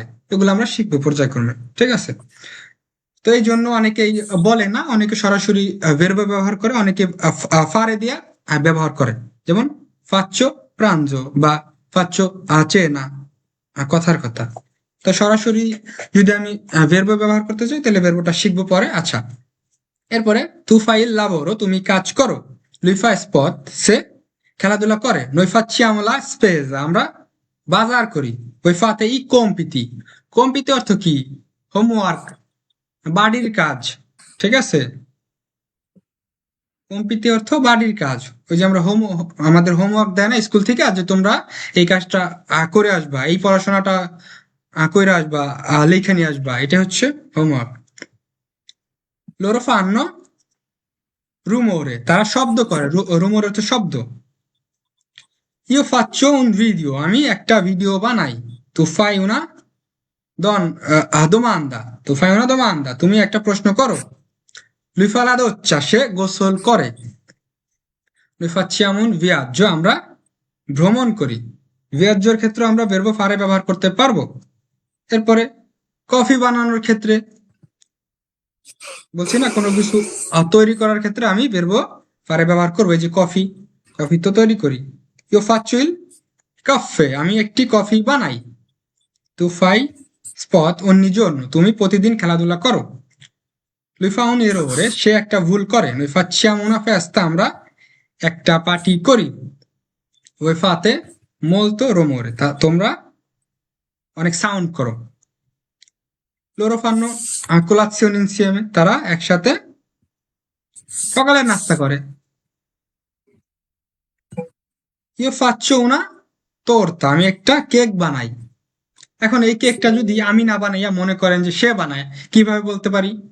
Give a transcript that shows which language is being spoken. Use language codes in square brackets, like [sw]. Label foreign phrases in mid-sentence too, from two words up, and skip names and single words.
[bn] এগুলো আমরা শিখবো পর্যায়ক্রমে, ঠিক আছে? তো এই জন্য অনেকেই বলে না, অনেকে সরাসরি ভেরবো ব্যবহার করে, অনেকে ফারে দিয়া ব্যবহার করে, যেমন [it] faccio pranzo [bn] বা [it] faccio cena, [bn] কথার কথা। তো সরাসরি যদি আমি ভেরবো ব্যবহার করতে চাই, তাহলে ভেরবোটা শিখবো পরে। আচ্ছা, এরপরে [it] tu fai il lavoro, [bn] তুমি কাজ করো। [it] lui fa sport, [bn] সে খেলাধুলা করে। [it] noi facciamo la spesa, [bn] আমরা বাজার করি। [it] voi fate i compiti, [bn] কম্পিতি অর্থ কি? হোমওয়ার্ক, বাড়ির কাজ, ঠিক আছে? কম্পিতি অর্থ বাড়ির কাজ। ওই যে আমরা আমাদের হোমওয়ার্ক দেয় না স্কুল থেকে, যে তোমরা এই কাজটা করে আসবা, এই পড়াশোনাটা করে আসবা, লেখা নিয়ে আসবা, এটা হচ্ছে হোমওয়ার্ক। [it] loro fanno rumore, [bn] তারা শব্দ করে, রুমোরে হচ্ছে শব্দ। [it] io faccio un video, [bn] আমি একটা ভিডিও বানাই। [it] tu fai una domanda, tu fai una domanda, [bn] তুমি একটা প্রশ্ন করো। [it] lui fa la doccia, [bn] সে গোসল করে। [it] noi facciamo un viaggio, [bn] আমরা ভ্রমণ করি। viaggioর ক্ষেত্রে আমরা [it] verbo fare [bn] ব্যবহার করতে পারবো। এরপরে কফি বানানোর ক্ষেত্রে বলছি না, কোনো কিছু তৈরি করার ক্ষেত্রে আমি [it] verbo fare [bn] ব্যবহার করবো। এই যে কফি, কফি তো তৈরি করি। [it] io faccio il caffè, [bn] আমি একটি কফি বানাই। [it] tu fai sport ogni giorno, [bn] তুমি প্রতিদিন খেলাধুলা করো। [it] lui fa un errore, [bn] সে একটা ভুল করে। [it] noi facciamo una festa, [bn] আমরা একটা পার্টি করি। [it] voi fate molto rumore, [bn] তোমরা অনেক সাউন্ড করো। [it] loro fanno colazione insieme, [bn] তারা একসাথে সকালের নাস্তা করে। [it] io faccio una torta, [bn] আমি একটা কেক বানাই। এখন এই কেকটা যদি আমি না বানাইয়া মনে করেন যে সে বানায়, কিভাবে বলতে পারি?